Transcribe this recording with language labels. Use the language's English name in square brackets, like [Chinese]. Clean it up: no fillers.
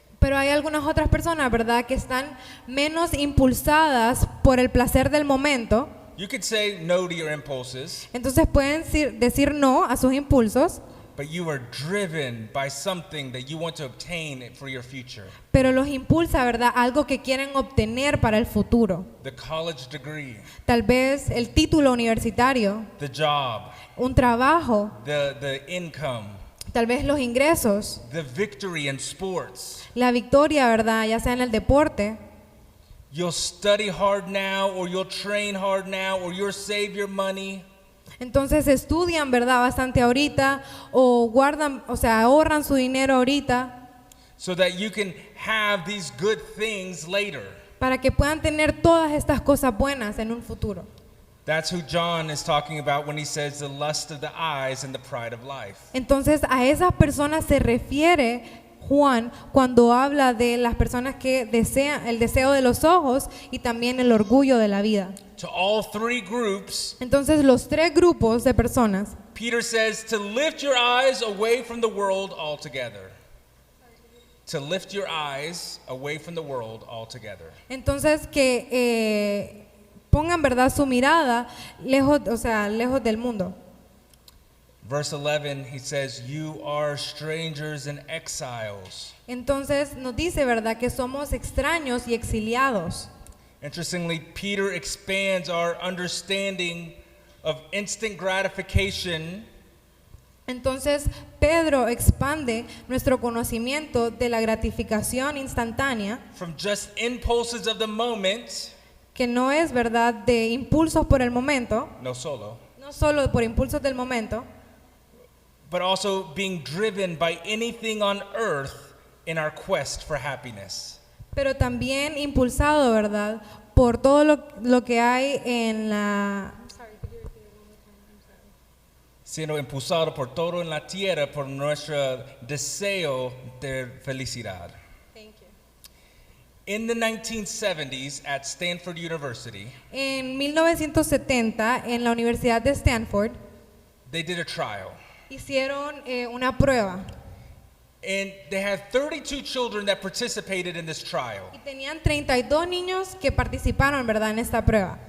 [Spanish] Pero hay algunas otras personas, ¿verdad?, que están menos impulsadas por el placer del momento. [English] You could say no to your impulses, [Spanish] Entonces pueden decir no a sus impulsos, [English] but you are driven by something that you want to obtain for your future. [Spanish] pero los impulsa, ¿verdad?, algo que quieren obtener para el futuro. [English] The college degree, [Spanish] Tal vez el título universitario, [English] the job, [Spanish] un trabajo, [English] the income, [Spanish] tal vez los ingresos, [English] the victory in sports. [Spanish] la victoria, ¿verdad?, ya sea en el deporte. [English] You'll study hard now, or you'll train hard now, or you'll save your money. [Spanish] Entonces estudian, ¿verdad?, bastante ahorita, o guardan, o sea, ahorran su dinero ahorita [English] So that you can have these good things later. [Spanish] para que puedan tener todas estas cosas buenas en un futuro. [English] That's who John is talking about when he says the lust of the eyes and the pride of life. [Spanish] Entonces a esas personas se refiere Juan cuando habla de las personas que desean el deseo de los ojos y también el orgullo de la vida. [English] To all three groups, [Spanish] Entonces los tres grupos de personas, [English] Peter says to lift your eyes away from the world altogether. To lift your eyes away from the world altogether. [Spanish] entonces que pongan, ¿verdad?, su mirada lejos, o sea, lejos del mundo. [English] Verse 11, he says, you are strangers and exiles. [Spanish] Entonces nos dice, ¿verdad?, que somos extraños y exiliados. [English] Interestingly, Peter expands our understanding of instant gratification [Spanish] Entonces Pedro expande nuestro conocimiento de la gratificación instantánea, [English] from just impulses of the moment, [Spanish] que no es verdad de impulsos por el momento, no solo, no solo por impulsos del momento, [English] but also being driven by anything on earth in our quest for happiness. [Spanish] pero también impulsado, ¿verdad?, por todo lo que hay en la... Siendo impulsado por todo en la tierra por nuestro deseo de felicidad. [English] In the 1970s at Stanford University, [Spanish] En 1970, en la Universidad de Stanford, [English] they did a trial. [Spanish] hicieron una prueba [English] And they had 32 children that participated in this trial. [Spanish] y tenían 32 niños que participaron, ¿verdad?, en esta prueba.